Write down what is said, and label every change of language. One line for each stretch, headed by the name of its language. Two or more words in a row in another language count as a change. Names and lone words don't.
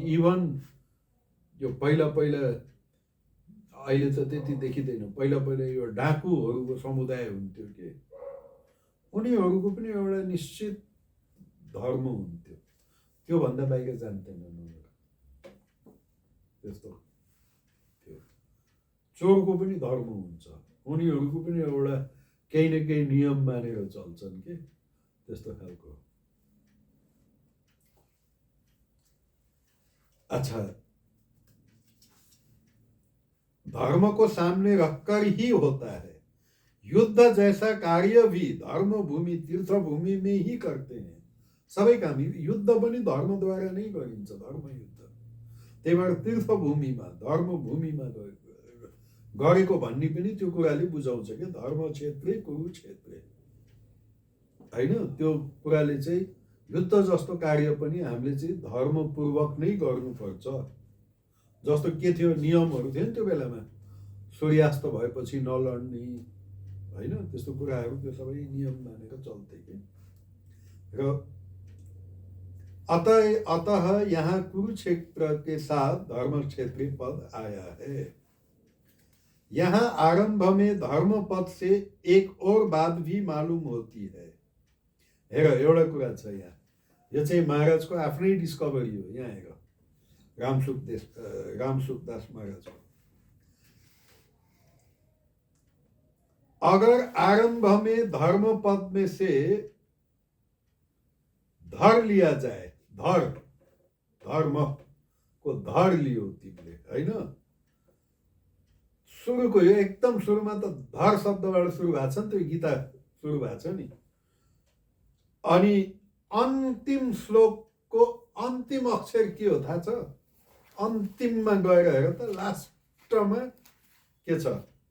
Nepali: इभन यो पहिला अहिले त त्यति देखिँदैन, पहिला यो डाकुहरूको समुदाय हुन्थ्यो के, उनीहरूको पनि एउटा निश्चित धर्म हुन्थ्यो, त्योभन्दा बाहिर जान्दैनन् उनीहरू। त्यस्तो थियो। चोरको पनि धर्म हुन्छ, उनीहरूको पनि एउटा केही न केही नियम मानेर चल्छन् के, त्यस्तो खालको।
Hindi: अच्छा, धर्म को सामने रखकर ही होता है। युद्ध जैसा कार्य भी धर्म भूमि तीर्थ भूमि में ही करते हैं।
Nepali: सबै काम युद्ध पनि धर्मद्वारा नै गरिन्छ, धर्म युद्ध। त्यही भएर तीर्थ भूमिमा धर्म भूमिमा गरेको भन्ने पनि त्यो कुराले बुझाउँछ कि धर्म क्षेत्र कुरुक्षेत्र हैन। त्यो कुराले चाहिँ युद्ध जस्तो कार्य पनि हामीले चाहिँ धर्मपूर्वक नै गर्नुपर्छ। जस्तो के थियो, नियमहरू थियो नि त्यो बेलामा, सूर्यास्त भएपछि नलड्ने हैन, त्यस्तो कुराहरू त्यो सबै नियम मानेर चल्थे के।
Hindi: र अतः यहाँ कुरुक्षेत्र के साथ धर्म क्षेत्र पद आया है। यहाँ आरंभ में धर्म पद से एक और बात भी मालूम होती है।
Nepali: हेर, एउटा कुरा छ यहाँ, यो चाहिँ महाराजको आफ्नै डिस्कभरी हो। यहाँ हेर,
Hindi: रामसुखदास महाराज को, अगर आरंभ में धर्म पद में से धर लिया जाए,
Nepali: धर्म को धर लियो तिमीले हैन, सुरुको यो एकदम सुरुमा त धर शब्दबाट सुरु भएको छ नि, त्यो गीता सुरु भएको छ नि। अनि अन्तिम श्लोकको अन्तिम अक्षर के हो थाहा छ? अन्तिममा गएर हेर त, लास्टमा के छ?